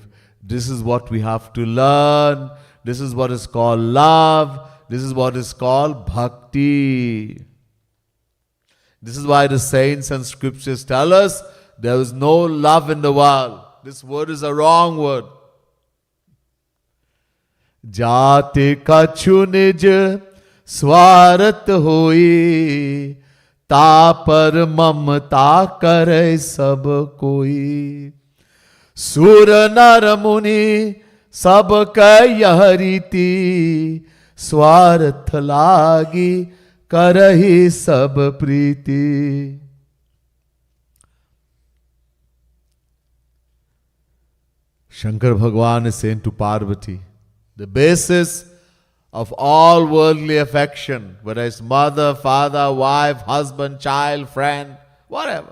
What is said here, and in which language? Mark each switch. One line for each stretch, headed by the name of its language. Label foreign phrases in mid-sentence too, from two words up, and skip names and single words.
English: This is what we have to learn. This is what is called love. This is what is called bhakti. This is why the saints and scriptures tell us there is no love in the world. This word is a wrong word.
Awadhi: जाते कछु निज स्वार्थ होई, ता पर ममता करे सब कोई. सुर नर मुनि सब यह रीति, स्वार्थ लागी करही सब प्रीति.
English: Shankar Bhagwan is saying to Parvati, the basis of all worldly affection, whether it's mother, father, wife, husband, child, friend, whatever.